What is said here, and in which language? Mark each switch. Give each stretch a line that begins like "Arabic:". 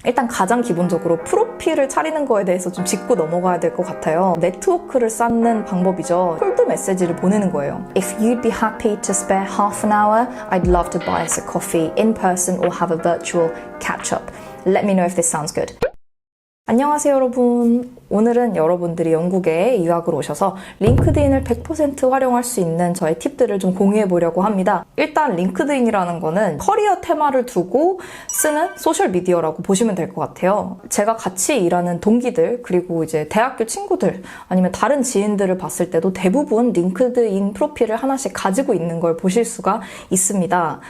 Korean: 일단 가장 기본적으로 프로필을 차리는 거에 대해서 좀 짚고 넘어가야 될 것 같아요. 네트워크를 쌓는 방법이죠. 콜드 메시지를 보내는 거예요.
English: If you'd be happy to spare half an hour, I'd love to buy us a coffee in person or have a virtual catch-up. Let me know if this sounds good.
Korean: 안녕하세요 여러분. 오늘은 여러분들이 영국에 유학을 오셔서 링크드인을 100% 활용할 수 있는 저의 팁들을 좀 공유해 보려고 합니다. 일단 링크드인이라는 거는 커리어 테마를 두고 쓰는 소셜미디어라고 보시면 될 것 같아요. 제가 같이 일하는 동기들 그리고 이제 대학교 친구들 아니면 다른 지인들을 봤을 때도 대부분 링크드인 프로필을 하나씩 가지고 있는 걸 보실 수가 있습니다.